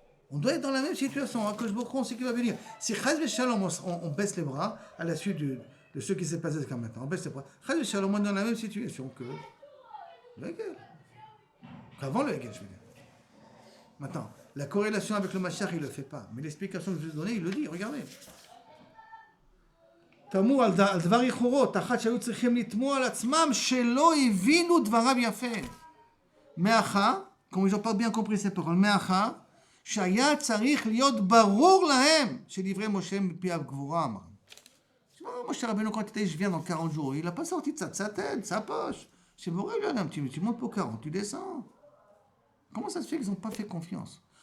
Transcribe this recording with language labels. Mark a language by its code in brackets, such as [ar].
[fr] On doit être dans la même situation. Kadosh Baruch Hu, on sait qu'il va venir. Si Chaz Veshalom, on baisse les bras à la suite de ce qui s'est passé jusqu'à maintenant. On baisse les bras. Chaz Veshalom, on est dans la même situation que le Hegel. Qu'avant le Hegel, je veux dire. Maintenant, la corrélation avec le Mashiach, il ne le fait pas. Mais l'explication que je vous ai donnée, il le dit. Regardez. [he] תמו על דבר ייחורות, אחת שהיו צריכים לתמוע על עצמם שלא הבינו דבריו יפה. מאחר, כמו [fr] ils n'ont pas bien compris ces paroles, [he] מאחר שהיה צריך להיות ברור להם שדברי משה מפיו גבורה אמר. [fr] משה רבנו quand il vient dans 40 jours, il n'a pas sorti de sa tête, de sa poche. C'est vrai, tu montes pour 40, tu descends. Comment ça se fait qu'ils n'ont pas fait confiance?